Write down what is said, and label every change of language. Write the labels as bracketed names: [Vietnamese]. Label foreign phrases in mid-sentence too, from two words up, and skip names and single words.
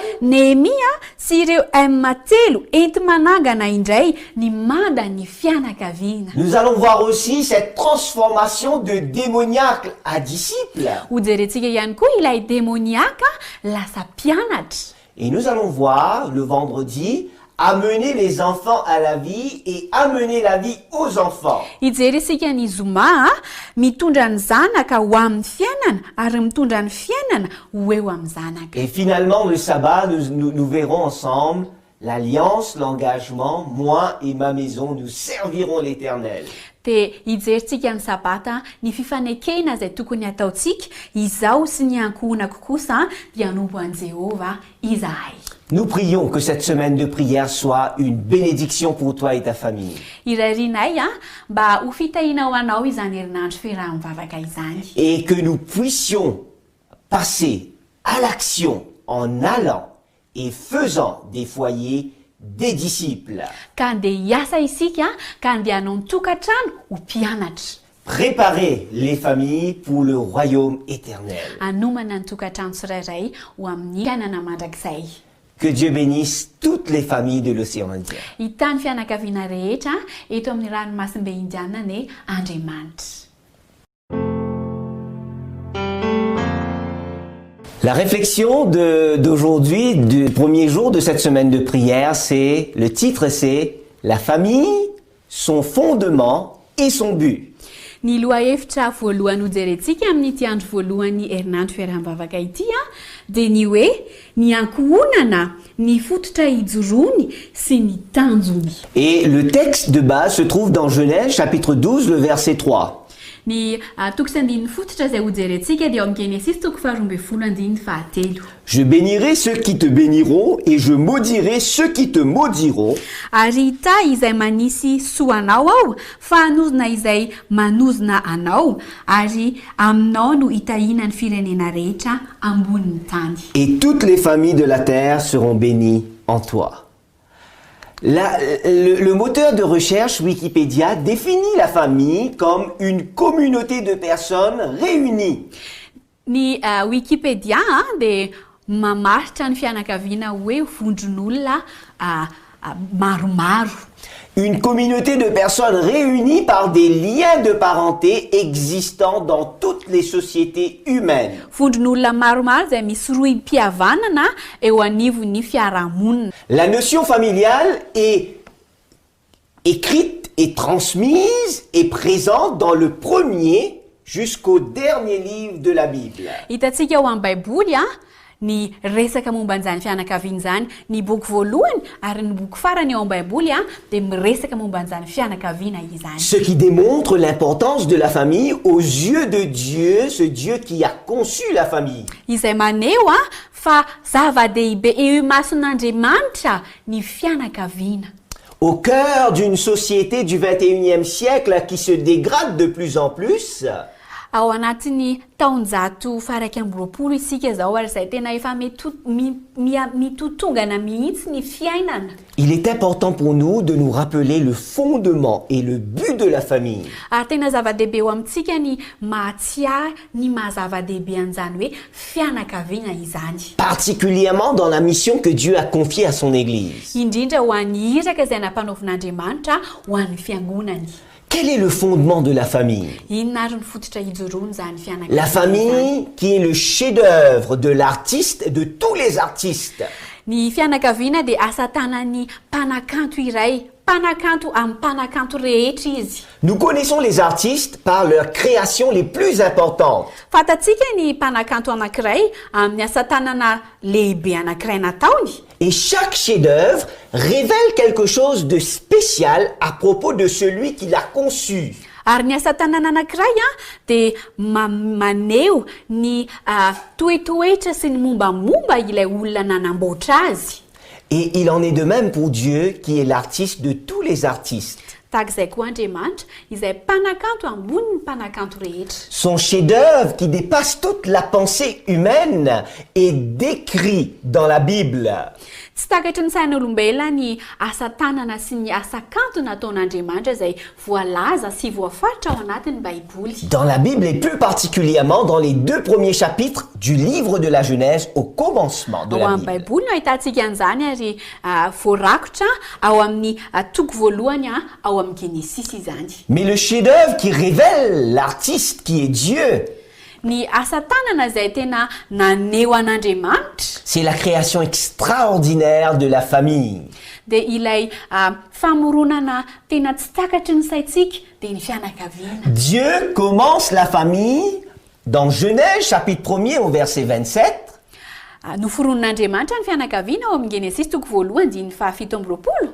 [Malagasy] Nehemia sy ireo M3 enti manangana indray ny manda ny fianakaviana. [French] Nous allons voir aussi cette transformation de démoniaque à disciple. [Malagasy] Hojerentsika ihany koa ilay démoniaka lasa mpianatra. [French] Et nous allons voir le vendredi amener les enfants à la vie et amener la vie aux enfants. [Malagasy] Hijery isika ny zoma mitondra ny zanaka ho amin'ny fiainana ary mitondra ny fiainana ho eo amin'ny zanaka. [French] Et finalement le sabbat nous verrons ensemble l'alliance, l'engagement, moi et ma maison nous servirons l'Éternel. [Malagasy] Dia hijeritsika ny sabata ny fifanekena izay tokony ataontsika izaho sy ny ankohonako kosa dia hanompo an'i Jehova izahay. [French] Nous prions que cette semaine de prière soit une bénédiction pour toi et ta famille. [Malagasy] Irarinay mba ho fitahina ho anao izany herinandro fiaraha-mivavaka izany. [French] Et que nous puissions passer à l'action en allant et faisant des foyers des disciples. [Malagasy] Ka andeha hiasa isika ka andeha hanao tokantrano ho mpianatra. [French] Préparer les familles pour le royaume éternel. [Malagasy] Hanomana ny tokantrano tsirairay ho amin'ny fiainana mandrakizay. [French] Que Dieu bénisse toutes les familles de l'océan Indien. [Malagasy] Hitany fianakaviana rehetra eto amin'ny ranomasimbe indiana ny Andriamanitra. [French] La réflexion d'aujourd'hui, du premier jour de cette semaine de prière, le titre c'est « La famille, son fondement et son but ». [Malagasy] Ny lohahevitra voalohany hojerentsika amin'ity andro voalohan'ny herinandro fiaraham-bavaka ity a dia ny hoe ny ankohonana, ny fototra ijoroany sy ny tanjony. [French] Et le texte de base se trouve dans Genèse chapitre 12, le verset 3. [Malagasy] Ny toko sy andininy fototra izay hojerentsika dia ao amin'ny Genesis toko 12:7. [French] Je bénirai ceux qui te béniront et je maudirai ceux qui te maudiront. [Malagasy] Ary hita izay manisy soanao ao fa hanozona izay manozona anao ary aminao no hitahina ny firenena rehetra ambonin'ny tany. [French] Et toutes les familles de la terre seront bénies en toi. [Malagasy] Le moteur de recherche Wikipédia définit la famille comme une communauté de personnes réunies. [French] Ny Wikipédia dia mamaritra ny fianakaviana hoe vondron'olona maromaro. [Malagasy] Une communauté de personnes réunies par des liens de parenté existant dans toutes les sociétés humaines. [French] Vondron'olona maromaro izay misy rohim-pihavanana eo anivon'ny fiarahamonina. [Malagasy] La notion familiale est écrite et transmise et présente dans le premier jusqu'au dernier livre de la Bible. [French] Hitantsika ao amin'ny Baiboly ny resaka momba an'izany fianakaviana zany, ny boky voalohany ary ny boky farany ao amin'ny Baiboly dia miresaka momba an'izany fianakaviana izany. [Malagasy] Ce qui démontre l'importance de la famille aux yeux de Dieu, ce Dieu qui a conçu la famille. [French] Izay maneho fa zava-dehibe eo mason'Andriamanitra ny fianakaviana. [Malagasy] Au cœur d'une société du 21e siècle qui se dégrade de plus en plus, [French] ao anatin'ny taonjato faraka amby roapolo isika zao ary izay tena efa mitotongana mihitsy ny fiainana. [Malagasy] il est important pour nous de nous rappeler le fondement et le but de la famille. [French] Ary tena zava-dehibe eo amintsika ny mahatsiahy ny mahazava-dehibe an'izany hoe fianakaviana izany. [Malagasy] Particulièrement dans la mission que Dieu a confiée à son Église. [French] Indrindra ho an'ny iraka izay nampanaovin'Andriamanitra ho an'ny fiangonany. [Malagasy] Quel est le fondement de la famille? [French] Inona ary ny fototra ijoroany zany fianakaviana? [Malagasy] La famille qui est le chef-d'œuvre de l'artiste et de tous les artistes. [French] Ny fianakaviana dia asa tanan'ny mpanakanto iray, mpanakanto amin'ny mpanakanto rehetra izy. [Malagasy] Nous connaissons les artistes par leurs créations les plus importantes. [French] Fatatsika ny mpanakanto anankiray amin'ny asa tanana lehibe anankiray nataony. [Malagasy] Et chaque chef-d'œuvre révèle quelque chose de spécial à propos de celui qui l'a conçu. [French] Ary ny asa tanana anankiray dia maneho ny toetoetra sy ny mombamomba ilay olona nanamboatra azy. [Malagasy] Et il en est de même pour Dieu qui est l'artiste de tous les artistes. [French] Tahak'izay koa Andriamanitra izay mpanakanto ambony mpanakanto rehetra. [Malagasy] Son chef-d'œuvre qui dépasse toute la pensée humaine est décrit dans la Bible. [French] Tsy takatry ny sain'olombelona ny asa tanana sy ny asa kanto nataon'Andriamanitra izay voalaza sy voafaritra ao anatin'ny Baiboly. [Malagasy] Dans la Bible et plus particulièrement dans les 2 premiers chapitres du livre de la Genèse au commencement de la [French] Ao [Malagasy] Bible. [French] amin'ny Baiboly no ahitantsika an'izany ary voarakotra ao amin'ny toko voalohany ao amin'ny Genesis izany. [Malagasy] Mais le chef-d'œuvre qui révèle l'artiste qui est Dieu, [French] Ny asa tanana izay tena naneho an'Andriamanitra [Malagasy] c'est la création extraordinaire de la famille. [French] dia ilay famoronana tena tsy takatry ny saitsika dia ny fianakaviana. [Malagasy] Dieu commence la famille dans Genèse chapitre 1er au verset 27. [French] Noforon'Andriamanitra ny fianakaviana ao amin'ny Genesis toko voalohany diny 7:20